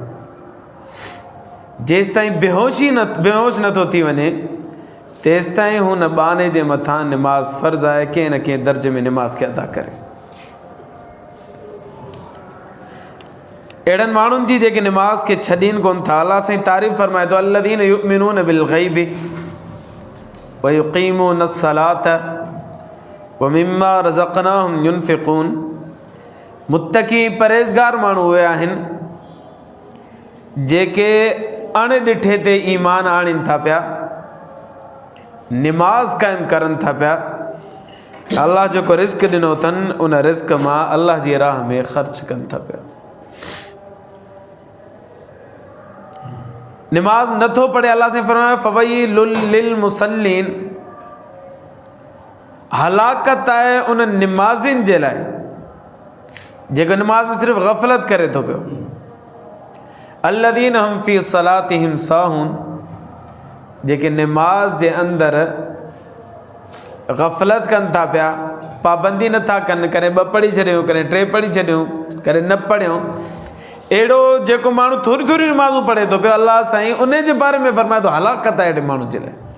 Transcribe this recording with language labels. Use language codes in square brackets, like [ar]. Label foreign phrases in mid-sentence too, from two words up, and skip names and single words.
[sd] जेसिताईं बेहोश नथो थी वञे तेसिताईं हुन बाने जे मथां निमाज़ फ़र्ज़ आहे, कंहिं न कंहिं दर्जे में निमाज़ खे अदा करे। अहिड़नि माण्हुनि जी जेके निमाज़ खे छॾीनि कोन था, अल्लाह साईं तारीफ़ फरमाए थो [ar] الذين يؤمنون بالغيب ويقيمون الصلاة ومما رزقناهم ينفقون. [sd] मुत्तक़ी परहेज़गार माण्हू उहे आहिनि जेके अणॾिठे ते ईमान आणीनि था पिया, निमाज़ क़ाइमु करनि था पिया, अल्लाह जेको रिज़्क़ ॾिनो अथनि उन रिज़्क़ मां अल्लाह जी राह में ख़र्च कनि था पिया। निमाज़ नथो पढ़े, अल्लाह से फरमाया [ar] فويل للمصلين, [sd] हलाकत आहे उन निमाज़िन जे लाइ जेको निमाज़ में सिर्फ़ु ग़फ़लत करे थो पियो। [ar] الذين هم في صلاتهم ساهون, [sd] जेके निमाज़ जे अंदरि ग़फ़लत कनि था पिया, पाबंदी नथा कनि, कॾहिं 2 पढ़ी छॾियूं, कॾहिं 3 पढ़ी छॾियूं, कॾहिं न पढ़ियूं। अहिड़ो जेको माण्हू थोरी थोरी निमाज़ूं पढ़े थो पियो, अल्लाह साईं उन जे बारे में फरमाए थो हलाकत आहे अहिड़े माण्हू जे लाइ।